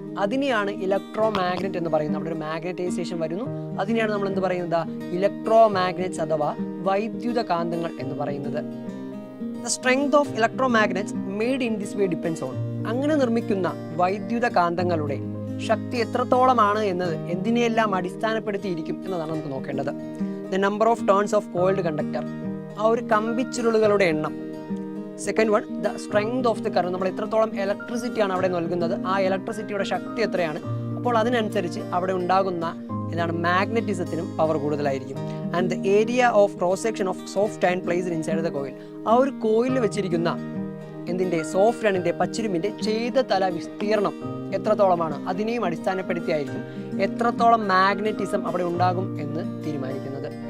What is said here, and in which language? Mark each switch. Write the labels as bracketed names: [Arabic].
[Malayalam] അതിനെയാണ് electro magnet എന്ന് പറയുന്നത്. അവിടെ ഒരു മാഗ്നറ്റൈസേഷൻ വരുന്നു, അതിനെയാണ് നമ്മൾ എന്ത് പറയുന്നത്, ഇലക്ട്രോ മാഗ്നറ്റ്സ് അഥവാ വൈദ്യുത കാന്തങ്ങൾ എന്ന് പറയുന്നത്. [English] The strength of electromagnets made in this way depends on, [Malayalam] അങ്ങനെ നിർമ്മിക്കുന്ന വൈദ്യുത കാന്തങ്ങളുടെ ശക്തി എത്രത്തോളമാണ് എന്നത് എന്തിനെയെല്ലാം അടിസ്ഥാനപ്പെടുത്തിയിരിക്കും എന്നതാണ് നമുക്ക് നോക്കേണ്ടത്. [English] The number of turns of coiled conductor, [Malayalam] ആ ഒരു കമ്പിച്ചുരുളുകളുടെ എണ്ണം. [English] second one, the strength of the current, [Malayalam] നമ്മൾ എത്രത്തോളം ഇലക്ട്രിസിറ്റിയാണ് അവിടെ നൽകുന്നത്, ആ ഇലക്ട്രിസിറ്റിയുടെ ശക്തി എത്രയാണ്, അപ്പോൾ അതിനനുസരിച്ച് അവിടെ ഉണ്ടാകുന്ന എന്താണ് മാഗ്നറ്റിസത്തിനും പവർ കൂടുതലായിരിക്കും. [English] and the area of cross section of soft iron placed inside the coil, [Malayalam] ആ ഒരു കോയിലിൽ വെച്ചിരിക്കുന്ന എന്തിൻ്റെ, സോഫ്റ്റ് അയണിൻ്റെ പച്ചിരുമ്പിൻ്റെ ചെയ്ത തല വിസ്തീർണം എത്രത്തോളമാണ്, അതിനെയും അടിസ്ഥാനപ്പെടുത്തിയായിരിക്കും എത്രത്തോളം മാഗ്നറ്റിസം അവിടെ ഉണ്ടാകും എന്ന് തീരുമാനിക്കുന്നത്.